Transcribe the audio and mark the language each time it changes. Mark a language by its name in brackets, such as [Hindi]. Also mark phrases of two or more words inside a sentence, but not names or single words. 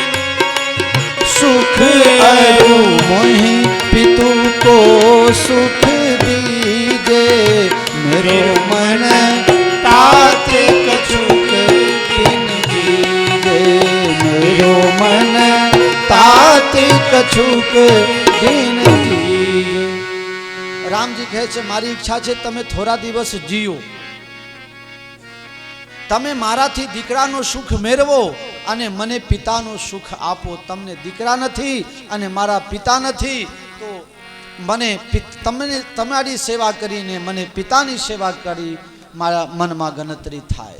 [Awadhi] सुख अरु, मोहि पितु को सुख दीजे, मेरो मन तात कछुक दिन जीजे, मेरो मन तात कछुक दिन जीजे. [Gujarati] રામજી કહે છે મારી ઈચ્છા છે તમે થોડા દિવસ જીવો, તમે મારાથી દીકરાનો સુખ મેળવો અને મને પિતાનું સુખ આપો. તમને દીકરા નથી અને મારા પિતા નથી તો મને તમારી સેવા કરીને મને પિતાની સેવા કરી મારા મનમાં ગણતરી થાય.